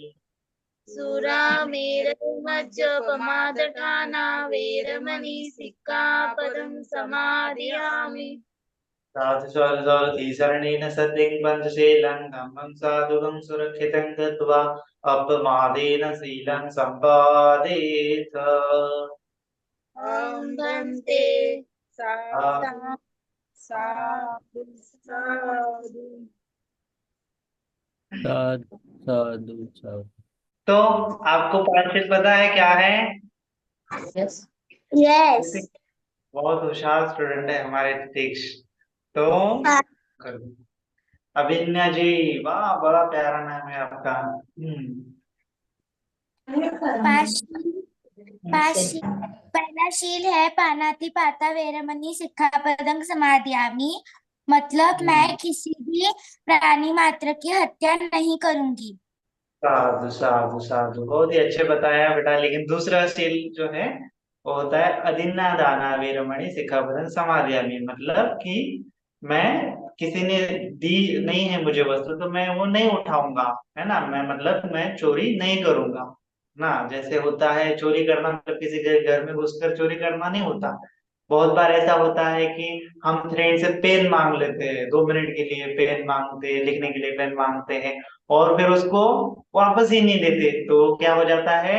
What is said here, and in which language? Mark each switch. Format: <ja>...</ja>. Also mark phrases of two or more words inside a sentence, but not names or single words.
<pi>सुरामेरयमज्जपमादठाना वेरमणि सिक्खापदं समादयामि। साधु साधु साधु तीसरणेन सत्यं पञ्चशीलं धम्मं साधुकं सुरक्षितं कृत्वा अपमादेन शीलं सम्पादयेत्। ओम भंते साधु साधु साधु। साधु साधु साधु।</pi> <hi>तो आपको पांचवें पता है क्या है? यस। बहुत होशियार स्टूडेंट है हमारे तीक्ष। तो अभिन्या जी, वाह बड़ा प्यारा नाम है आपका। पाशी पहला शील है</hi> <pi>पानाति पाता वेरमणि सिक्खापदं समादियामि।</pi> <hi>मतलब मैं किसी भी प्राणी मात्र की हत्या नहीं करूंगी।</hi> <pi>साधु साधु साधु,</pi> <hi>बहुत ही अच्छे बताया बेटा। लेकिन दूसरा शील जो है वो होता है</hi> <pi>अदिन्ना दाना वेरमणि सिक्खापदं समादियामि।</pi> <hi>मतलब कि मैं, किसी ने दी नहीं है मुझे वस्तु तो मैं वो नहीं उठाऊंगा, है ना। मैं मतलब मैं चोरी नहीं करूंगा ना। जैसे होता है चोरी करना मतलब किसी के घर में घुसकर चोरी करना नहीं होता। बहुत बार ऐसा होता है कि हम फ्रेंड से पेन मांग लेते हैं, 2 मिनट के लिए पेन मांगते हैं, लिखने के लिए पेन मांगते हैं, और फिर उसको वापस ही नहीं देते, तो क्या हो जाता है?</hi>